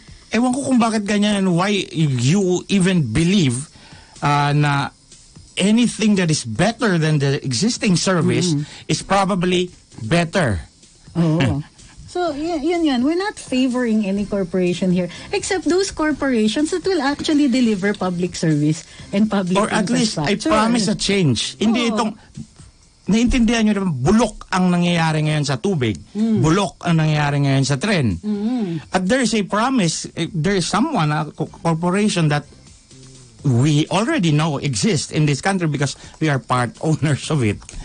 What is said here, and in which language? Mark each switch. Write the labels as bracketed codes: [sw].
[en] Ewan ko kung bakit ganyan and why you even believe na anything that is better than the existing service is probably better. [tl] So, yun. [en] We're not favoring any corporation here, except those corporations that will actually deliver public service and public or at least I infrastructure. promise a change. [tl] Hindi itong, naiintindihan nyo naman, bulok ang nangyayari ngayon sa tubig. Bulok ang nangyayari ngayon sa tren. [en] At there is a promise, there is someone, a corporation that we already know exists in this country because we are part owners of it.